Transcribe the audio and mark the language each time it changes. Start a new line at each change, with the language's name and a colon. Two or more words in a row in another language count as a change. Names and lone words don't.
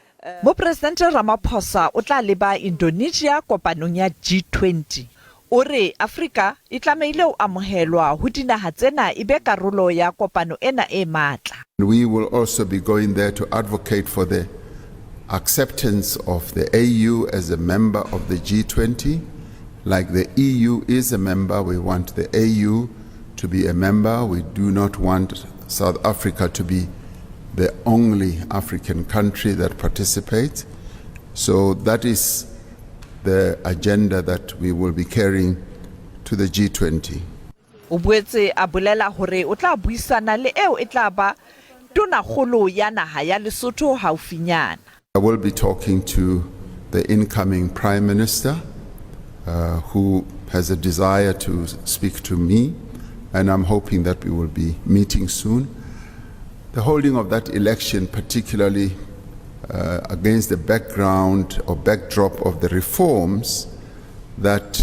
Southern Sotho: Mopresidente Ramaphosa o tla leba Indonesia kopanong ya G20. O re Afrika e tlameile o amogelwa ho dinaga tsena e be karolo ya kopano ena e matla.
English: We will also be going there to advocate for the acceptance of the AU as a member of the G20. Like the EU is a member, we want the AU to be a member. We do not want South Africa to be the only African country that participates. So that is the agenda that we will be carrying to the G20.
Southern Sotho: O boetse a bolela hore o tla buisana le eo e tla ba tonakgolo ya naga ya Lesotho haufinyana.
English: I will be talking to the incoming Prime Minister who has a desire to speak to me, and I'm hoping that we will be meeting soon. The holding of that election, particularly against the background or backdrop of the reforms that